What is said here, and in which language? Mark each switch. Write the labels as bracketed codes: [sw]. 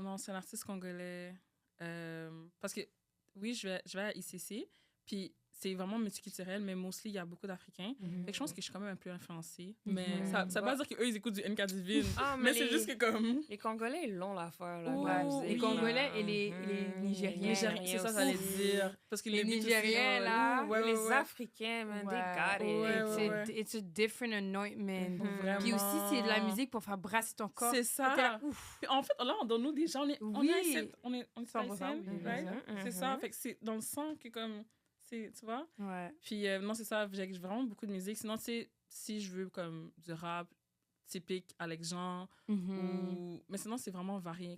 [fr] Non, c'est un artiste congolais. Parce que, oui, je vais à ICC, puis c'est vraiment multiculturel, mais mostly, il y a beaucoup d'Africains. Fait que je pense que je suis quand même un peu influencée. Mais ça veut pas dire qu'eux, ils écoutent du NK Divine. Mais c'est juste que comme... Les Congolais, ils l'ont l'affaire, là. Les Congolais et les Nigériens. C'est ça, j'allais dire. Parce que les Nigériens, là, les Africains, [en] man, they got it. It's a different anointment. [fr] Vraiment. Puis aussi, c'est de la musique pour faire brasser ton corps. C'est ça. Puis en fait, là, dans nous, déjà, on est haïtiennes, right? C'est ça. Fait que c'est dans le sang que comme... tu vois? Puis non, c'est ça, j'ai vraiment beaucoup de musique. Sinon, si je veux comme du rap typique Alex Jean, mais sinon, c'est vraiment varié.